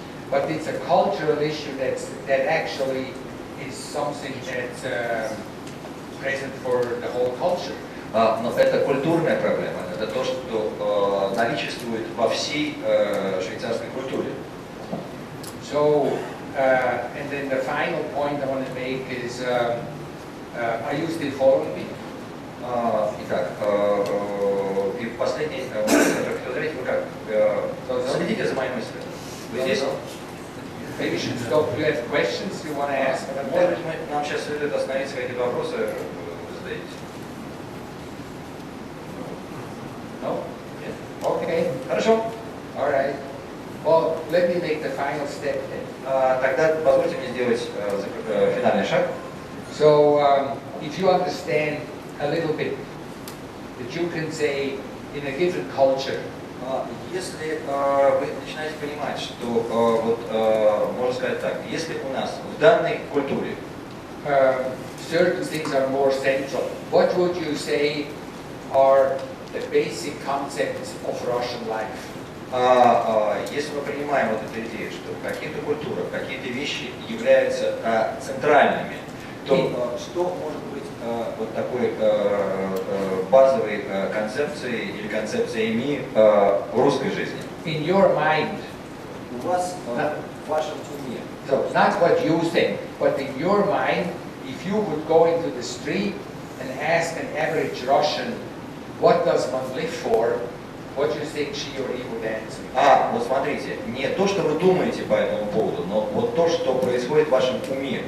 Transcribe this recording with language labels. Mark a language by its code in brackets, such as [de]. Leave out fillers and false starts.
[en] but it's a cultural issue that actually is something that's present for the whole culture. [ru] Но это культурная проблема, это то, что наличествует во всей швейцарской культуре. [en] So, and then the final point I want to make is, are you still following me? [ru] Итак, и последний момент, который хотел говорить, вы как, следите за моей мыслью? Вы здесь? [en] Maybe you should stop. Do you have questions you want to ask? [ru] Может быть, нам сейчас следует остановиться, какие-то вопросы вы задаете? [en] No? [ru] Нет? [en] Okay, [ru] Хорошо. [en] all right. Well, let me make the final step then. [ru] Тогда позвольте мне сделать финальный шаг. [en] So, if you understand a little bit, that you can say in a given culture, [ru] Если вы начинаете понимать, что вот можно сказать так, если у нас в данной культуре [en] certain things are more central, what would you say are the basic concepts of Russian life? [ru] если мы принимаем вот эту идею, что в каких-то культурах какие-то вещи являются центральными, то что может быть вот такой базовой концепцией или концепциями в русской жизни? [en] In your mind, [ru] У вас в вашем уме, [en] so not what you think, but in your mind, if you would go into the street and ask an average Russian, what does one live for? what you think she or he would answer. [ru] Вот смотрите, не то, что вы думаете по этому поводу, но вот то, что происходит в вашем уме.